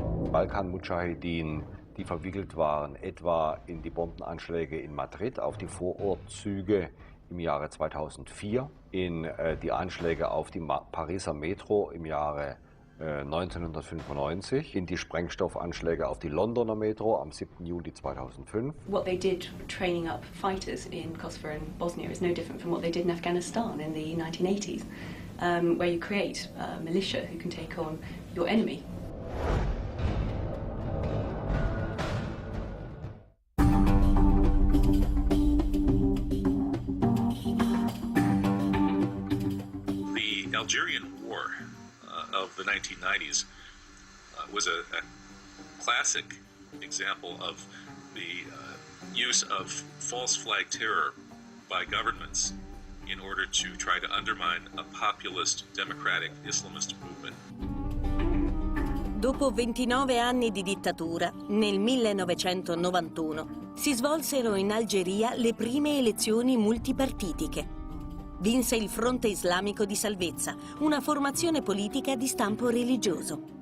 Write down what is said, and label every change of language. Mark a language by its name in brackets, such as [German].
[German] Balkan-Mujahedin, die verwickelt waren etwa in die Bombenanschläge in Madrid auf die Vorortzüge im Jahre 2004, in die Anschläge auf die Pariser Metro im Jahre 1995, in die Sprengstoffanschläge auf die Londoner Metro am 7. Juli 2005. [English] What they did training up fighters in Kosovo and Bosnia is no different from what they did in Afghanistan in the 1980s, where you create a militia who can take on your enemy. The Algerian War of the 1990s was a classic example of the use of false flag terror by governments in order to try to undermine a populist democratic Islamist movement. [Italian] Dopo 29 anni di dittatura, nel 1991 si svolsero in Algeria le prime elezioni multipartitiche. Vinse il Fronte Islamico di Salvezza, una formazione politica di stampo religioso.